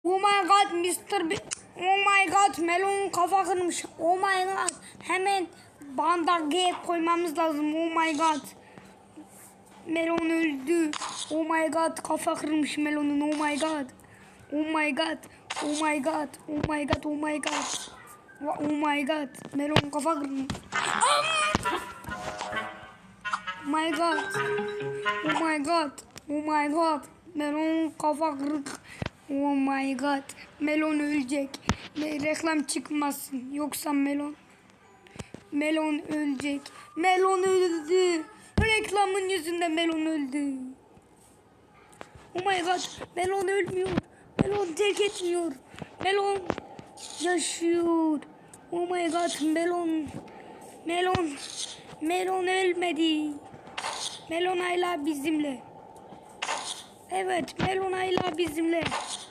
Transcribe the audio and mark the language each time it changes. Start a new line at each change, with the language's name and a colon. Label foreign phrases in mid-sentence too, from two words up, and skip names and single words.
English: Oh my god Mr. B. Oh my god Melon
Turkish: kafa kırmış.
English: Oh my god.
Turkish: Hemen bandage koymamız lazım.
English: Oh my god. Melon öldü. Oh my god
Turkish: kafa kırmış Melon'un.
English: Oh my god. Oh my god. Oh my god. Oh my god. Oh my god. Oh my god.
Turkish: Melon kafa kırmış.
English: Oh my god. Oh my god. Oh my god.
Turkish: Melon kafa kırık.
English: Oh my god.
Turkish: Melon ölecek. Reklam çıkmasın. Yoksa Melon ölecek. Melon öldü. Reklamın yüzünden Melon öldü.
English: Oh my god.
Turkish: Melon ölmüyor. Melon terk etmiyor. Melon yaşıyor.
English: Oh my god.
Turkish: Melon ölmedi. Melon hala bizimle. Evet, Melon hala bizimle.